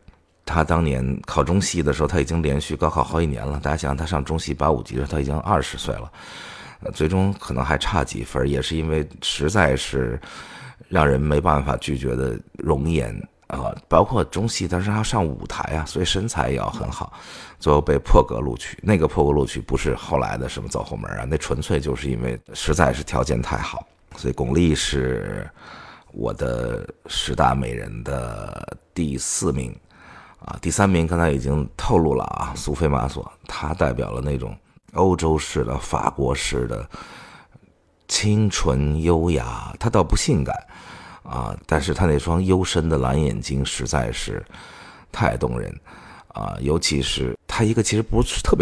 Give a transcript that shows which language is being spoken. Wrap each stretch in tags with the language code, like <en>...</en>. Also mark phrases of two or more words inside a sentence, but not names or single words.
<zh>她當年考中戏的時候，她已經連續高考好幾年了，大家想想她上中戏85級的時候，她已經20歲了，最終可能還差幾分，也是因為實在是讓人沒辦法拒絕的容顏包括中戲，但是她上舞台所以身材也要很好，最後被破格錄取。那個破格錄取不是後來的什麼走後門那純粹就是因為實在是條件太好。所以巩俐是我的10大美人的第4名第3名刚才已經透露了蘇菲瑪索，她代表了那種歐洲式的法國式的清純優雅，她倒不性感但是她那雙幽深的藍眼睛實在是太動人尤其是她一個其實不是特</zh>